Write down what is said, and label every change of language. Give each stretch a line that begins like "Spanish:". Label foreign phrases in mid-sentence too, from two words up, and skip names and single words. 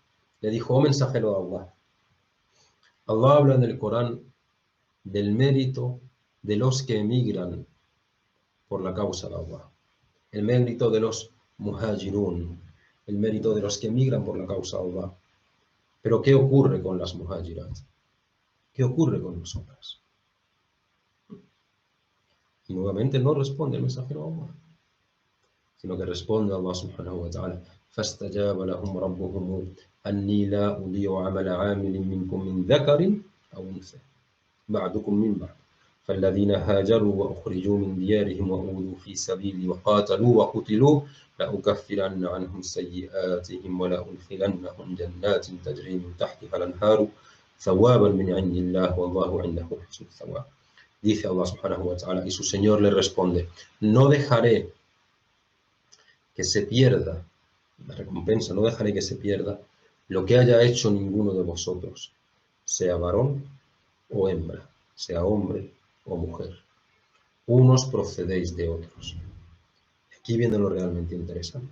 Spanish: Le dijo, oh mensajero de Allah, Allah habla en el Corán del mérito de los que emigran por la causa de Allah, el mérito de los muhajirun, el mérito de los que emigran por la causa de Allah. Pero ¿qué ocurre con las muhajirat? ¿Qué ocurre con nosotras? Y nuevamente no responde el mensajero de Allah, sino que responde
Arabic: الله سبحانه و ta'ala, فَاسْتَجَابَ لَهُمْ رَبُّهُمْ أَنِّي لَا أُضِيعُ عَمَلَ عَامِلٍ مِّنكُم مِّن ذَكَرٍ أَوْ أُنثَىٰ بَعْضُكُم مِّن بَعْضٍ فالذين هاجروا وأخرجوا من ديارهم وأوذوا في سبيلي وقاتلوا وقتلوا لأكفرن عنهم سيئاتهم ولأدخلنهم جنات تجري من تحتها الأنهار ثوابا من عند الله والله عنده حسن الثواب.
Spanish: Dice
Arabic: الله سبحانه وتعالى,
Spanish: y su Señor le responde, no dejaré que se pierda la recompensa, no dejaré que se pierda lo que haya hecho ninguno de vosotros, sea varón o hembra, sea hombre o mujer. Unos procedéis de otros. Aquí viene lo realmente interesante.